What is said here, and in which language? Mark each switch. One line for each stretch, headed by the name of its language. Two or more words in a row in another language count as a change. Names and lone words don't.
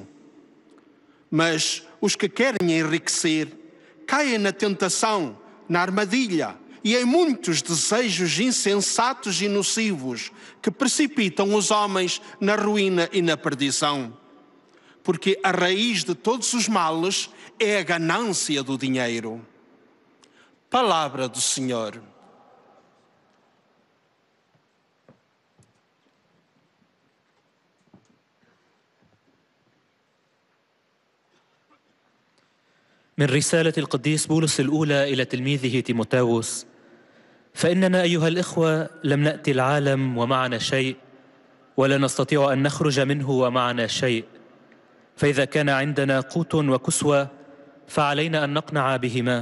Portuguese: Mas os que querem enriquecer caem na tentação, na armadilha e em muitos desejos insensatos e nocivos que precipitam os homens na ruína e na perdição. Porque a raiz de todos os males é a ganância do dinheiro. Palavra do Senhor.
Arabic: من رسالة القديس بولس الأولى إلى تلميذه تيموثاوس: فإننا أيها الإخوة لم نأتي العالم ومعنا شيء، ولا نستطيع أن نخرج منه ومعنا شيء، فإذا كان عندنا قوت وكسوة فعلينا أن نقنع بهما.